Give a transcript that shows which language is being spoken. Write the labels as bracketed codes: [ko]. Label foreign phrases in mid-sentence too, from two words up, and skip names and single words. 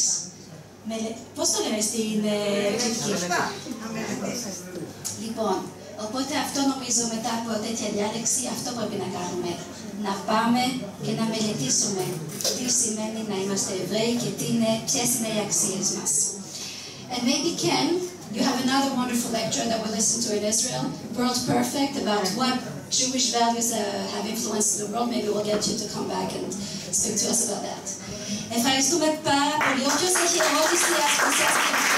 [el] Πώς το λέμε στην κριτική? Λοιπόν, οπότε αυτό νομίζω μετά από τέτοια διάλεξη, αυτό πρέπει να κάνουμε. Να πάμε και να μελετήσουμε τι σημαίνει να είμαστε Εβραίοι και ποιες είναι οι αξίες μας. [en] And maybe Ken, you have another wonderful lecture that we'll listen to in Israel, World Perfect, about what Jewish values have influenced the world. Maybe we'll get you to come back and speak to us about that. [el] Ευχαριστούμε πάρα πολύ. Όποιος έχει ερώτηση, ας προσθέσει.